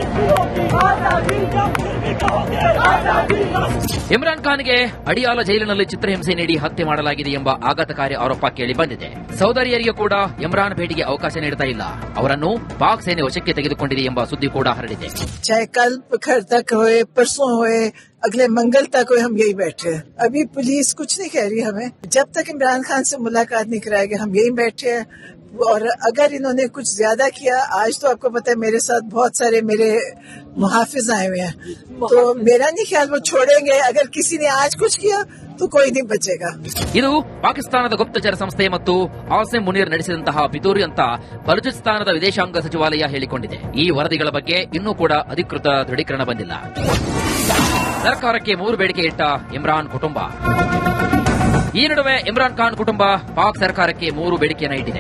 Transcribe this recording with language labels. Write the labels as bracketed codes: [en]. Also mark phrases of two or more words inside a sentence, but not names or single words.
[kn] ಇಮ್ರಾನ್ ಖಾನ್ಗೆ ಅಡಿಯಾಲ ಜೈಲಿನಲ್ಲಿ ಚಿತ್ರಹಿಂಸೆ ನೀಡಿ ಹತ್ಯೆ ಮಾಡಲಾಗಿದೆ ಎಂಬ ಆಘಾತಕಾರಿ ಆರೋಪ ಕೇಳಿ ಬಂದಿದೆ. ಸೌದರಿಯರಿಗೆ ಕೂಡ ಇಮ್ರಾನ್ ಭೇಟಿಗೆ ಅವಕಾಶ ನೀಡುತ್ತಾ ಇಲ್ಲ. ಅವರನ್ನು ಪಾಕ್ ಸೇನೆ ವಶಕ್ಕೆ ತೆಗೆದುಕೊಂಡಿದೆ ಎಂಬ ಸುದ್ದಿ ಕೂಡ ಹರಡಿದೆ. [hi] हुए अगले मंगल तक हुए हम यही बैठे हैं. अभी पुलिस कुछ नहीं कह रही हमें. जब तक इमरान खान से मुलाकात नहीं कराएगी हम यही बैठे हैं. और अगर इन्होंने कुछ ज्यादा किया, आज तो आपको पता है मेरे साथ बहुत सारे मेरे मुहाफिज आए हुए हैं, तो मेरा नहीं ख्याल वो छोड़ेंगे. अगर किसी ने आज कुछ किया तो कोई नहीं बचेगा. [kn] ಇದು ಪಾಕಿಸ್ತಾನದ ಗುಪ್ತಚರ ಸಂಸ್ಥೆ ಮತ್ತು ಆಸಿಮ್ ಮುನೀರ್ ನಡೆಸಿದಂತಹ ಪಿತೂರಿ ಅಂತ ಬಲೂಚಿಸ್ತಾನದ ವಿದೇಶಾಂಗ ಸಚಿವಾಲಯ ಹೇಳಿಕೊಂಡಿದೆ. ಈ ವರದಿಗಳ ಬಗ್ಗೆ ಇನ್ನೂ ಕೂಡ ಅಧಿಕೃತ ದೃಢೀಕರಣ ಬಂದಿಲ್ಲ. ಸರ್ಕಾರಕ್ಕೆ 3 ಬೇಡಿಕೆ ಇಟ್ಟ ಇಮ್ರಾನ್ ಕುಟುಂಬ. ಈ ನಡುವೆ ಇಮ್ರಾನ್ ಖಾನ್ ಕುಟುಂಬ ಪಾಕ್ ಸರ್ಕಾರಕ್ಕೆ 3 ಬೇಡಿಕೆಯನ್ನು ಇಟ್ಟಿದೆ.